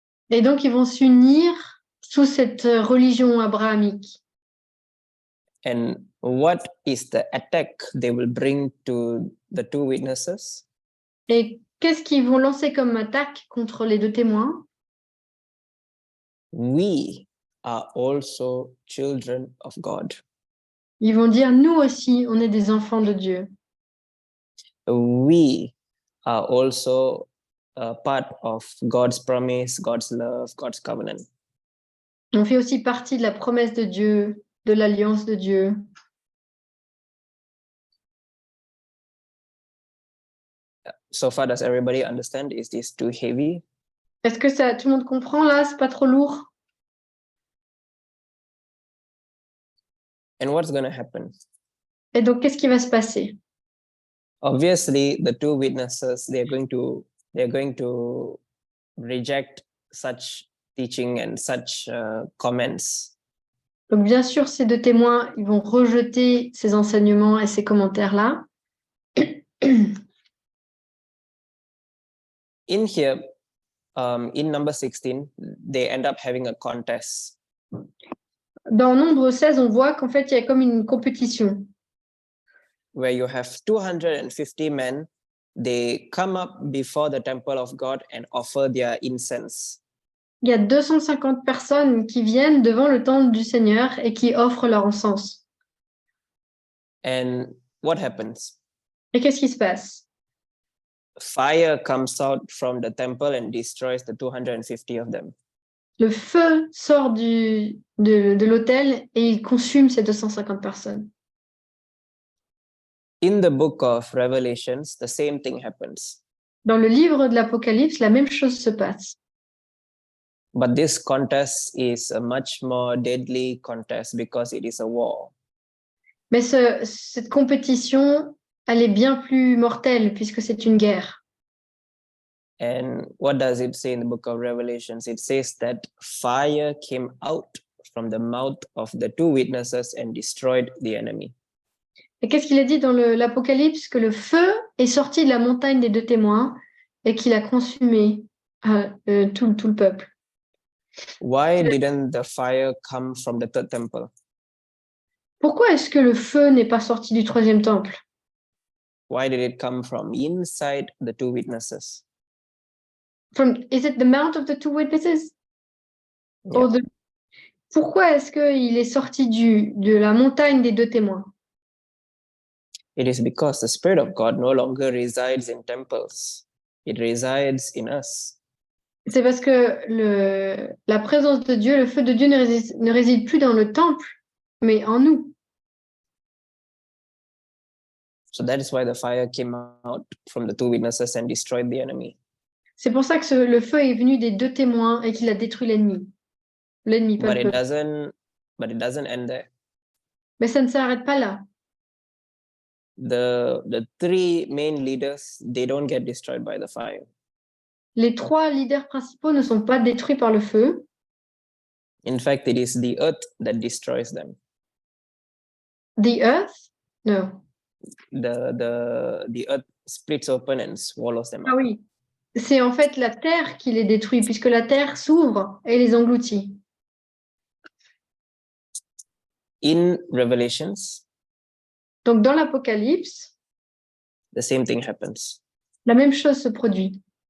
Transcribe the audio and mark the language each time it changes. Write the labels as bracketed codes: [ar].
[fr] Et donc, ils vont s'unir sous cette religion abrahamique. [en] And what is the attack they will bring to the two witnesses? [fr] Et qu'est-ce qu'ils vont lancer comme attaque contre les deux témoins? [en] We are also children of God. [fr] Ils vont dire, nous aussi, on est des enfants de Dieu. [en] We are also a part of God's promise, God's love, God's covenant. [fr] On fait aussi partie de la promesse de Dieu, de l'alliance de Dieu. [en] So far, does everybody understand? Is this too heavy? [fr] Est-ce que tout le monde comprend là? C'est pas trop lourd? [en] And what's going to happen? [fr] Et donc, qu'est-ce qui va se passer? [en] Obviously, the two witnesses, they're going to reject such teaching and such comments. [fr] Donc, bien sûr, ces deux témoins, ils vont rejeter ces enseignements et ces commentaires-là. [en] In here, in number 16, they end up having a contest. [fr] Dans Nombre 16, on voit qu'en fait, il y a comme une compétition. [en] where you have 250 men, they come up before the temple of God and offer their incense. [fr] Il y a 250 personnes qui viennent devant le temple du Seigneur et qui offrent leur encens. [en] And what happens? [fr] Et qu'est-ce qui se passe? [en] Fire comes out from the temple and destroys the 250 of them. [fr] Le feu sort de l'autel et il consume ces 250 personnes. [en] In the book of Revelations, the same thing happens. [fr] Dans le livre de l'Apocalypse, la même chose se passe. [en] But this contest is a much more deadly contest because it is a war. [fr] Mais cette compétition, elle est bien plus mortelle puisque c'est une guerre. [en] And what does it say in the book of Revelations? It says that fire came out from the mouth of the two witnesses and destroyed the enemy. [fr] Et qu'est-ce qu'il est dit dans l'Apocalypse? Que le feu est sorti de la montagne des deux témoins et qu'il a consumé tout le peuple. [en] Why didn't the fire come from the third temple? [fr] Pourquoi est-ce que le feu n'est pas sorti du troisième temple? [en] Why did it come from inside the two witnesses? Is it the mouth of the two witnesses? Yeah. [fr] Or pourquoi est-ce qu'il est sorti de la montagne des deux témoins? [en] It is because the Spirit of God no longer resides in temples. It resides in us. [fr] C'est parce que la présence de Dieu, le feu de Dieu ne réside plus dans le temple, mais en nous. [en] So that is why the fire came out from the two witnesses and destroyed the enemy. [fr] C'est pour ça que le feu est venu des deux témoins et qu'il a détruit l'ennemi. L'ennemi, pas [en] But [fr] le [en] it [fr] peuple. [en] doesn't end there. [fr] Mais ça ne s'arrête pas là. [en] The three main leaders, they don't get destroyed by the fire. [fr] Les trois leaders principaux ne sont pas détruits par le feu. [en] In fact, it is the earth that destroys them. The earth? No. The earth splits open and swallows them Ah up. [fr] oui. C'est en fait la terre qui les détruit, puisque la terre s'ouvre et les engloutit. [en] In Revelations, [fr] Donc dans l'Apocalypse, [en] the same thing happens. [fr] la même chose se produit.